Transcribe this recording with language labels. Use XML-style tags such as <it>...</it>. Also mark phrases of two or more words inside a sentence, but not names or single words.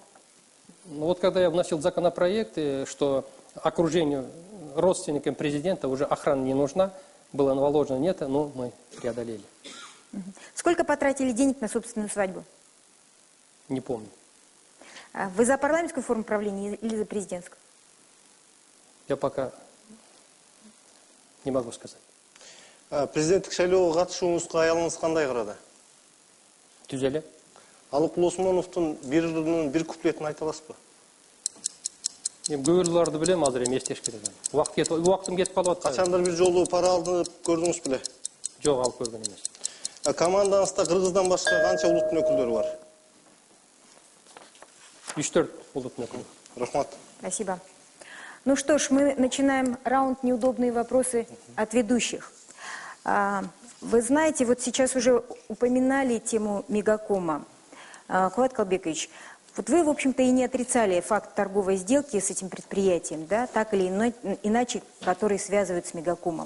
<ru>Ну вот когда я вносил законопроекты, что окружению, родственникам президента уже охрана не нужна, было наложено нет, но мы преодолели. Сколько потратили денег на собственную свадьбу? Не помню. Вы за парламентскую форму правления или за президентскую? Я пока не могу сказать.</ru> <ky>Президенттик шайлоого катышууңузга аялыңыз кандай карады? Түзеле. Алыкул Осмоновдун бир куплетін айта аласызбы? Мен көбүрлөрдү билем, азыр эми эстеш керек. Убактым кетип калып атат. Качандыр бир жолу пара алып көрдүңүз беле? Жок, алып көргөн эмес. Командаңызда Кыргыздан башка канча улуттун өкүлдөрү бар? 3-4 улуттун өкүлү. Рахмат.</ky> <ru>Спасибо. Ну что ж, мы начинаем раунд «Неудобные вопросы» от ведущих. Вы знаете, вот сейчас уже упоминали тему Мегакома. Кулат Калбекович, вот вы, в общем-то, и не отрицали факт торговой сделки с этим предприятием, да, так или иначе, который связывают с Мегакомом.</ru>